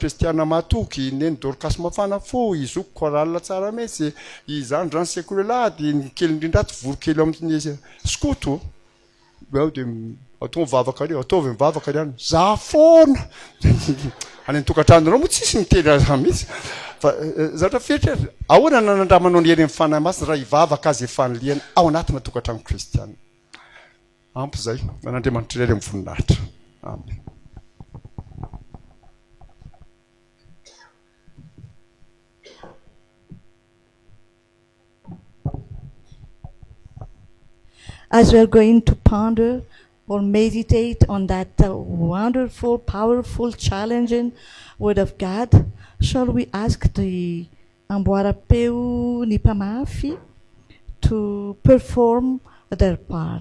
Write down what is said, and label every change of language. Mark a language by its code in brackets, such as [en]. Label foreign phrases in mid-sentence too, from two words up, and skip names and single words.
[mg] kristiana matoky neny dorcas mafana fo izoko koralina tsara mihitsy izany rano sekolelady ny kely indrindraty vorokely amin'ny skoto ao dia atao mivavaka reo ataovy mivavaka reo za foana any tokantrandronao moa tsisy mitely aza mihitsy fa zatra feritreritra ahoana nanandramanao ny hery amin'ny fanahy masina raha hivavaka azy efaniliana ao anatina tokantrano kristiana ampy zay man'Andriamanitra irery amin'ny voninahitra amen. [en] As we are going to ponder or meditate on that wonderful, powerful, challenging Word of God, shall we ask the Amboarapeu Nipamafi to perform their part?